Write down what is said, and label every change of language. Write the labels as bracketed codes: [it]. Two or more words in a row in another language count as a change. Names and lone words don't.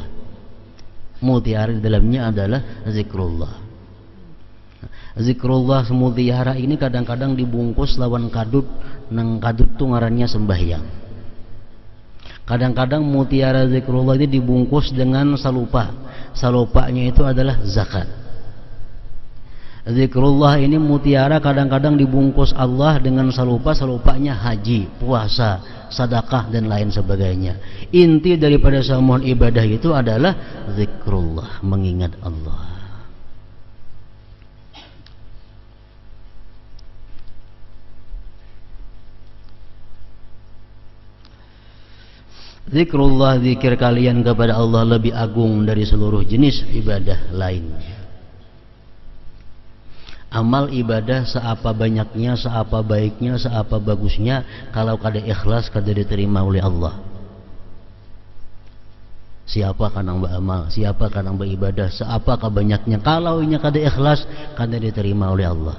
[bjn] Mutiara di dalamnya adalah zikrullah. Zikrullah mutiara ini kadang-kadang dibungkus lawan kadut, nang kadut tuh ngarannya sembahyang. Kadang-kadang mutiara zikrullah ini dibungkus dengan salupa. Salupanya itu adalah zakat. Zikrullah ini mutiara kadang-kadang dibungkus Allah dengan salupa, salupanya haji, puasa, sedekah dan lain sebagainya. Inti daripada semua ibadah itu adalah zikrullah, mengingat Allah. Zikrullah, zikir kalian kepada Allah lebih agung dari seluruh jenis ibadah lainnya. Amal ibadah seapa banyaknya, seapa baiknya, seapa bagusnya, kalau kada ikhlas kada diterima oleh Allah. Siapa kanang beramal, siapa kanang beribadah, seapa banyaknya, kalau inya kada ikhlas kada diterima oleh Allah.